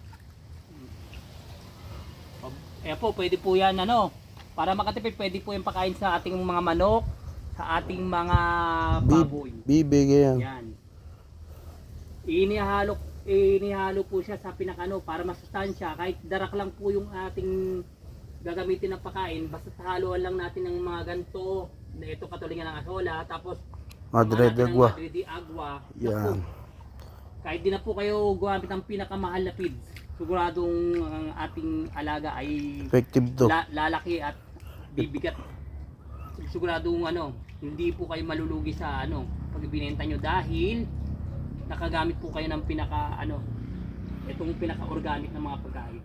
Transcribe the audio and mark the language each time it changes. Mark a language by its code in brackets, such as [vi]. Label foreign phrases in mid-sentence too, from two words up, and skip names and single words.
[tl] Ayan po, pwede po yan, ano, para makatipid, pwede po yung pakain sa ating mga manok, sa ating mga baboy. Bibig yan. Yan. Inihalo po siya sa pinakano para masustansya. Kahit darak lang po yung ating gagamitin ng pakain, basta haluan lang natin ng mga ganito, na ito katulingan ng asola, tapos Madre de agua. Madre de agua. Yan. Kahit di na po kayo gumamit ng pinakamahal na feeds, siguradong ang ating alaga ay Effective to. lalaki at bibigat. Siguradong ano, hindi po kayo malulugi sa ano pag ibinenta nyo dahil nakagamit po kayo ng itong pinaka-organic na mga pagkain.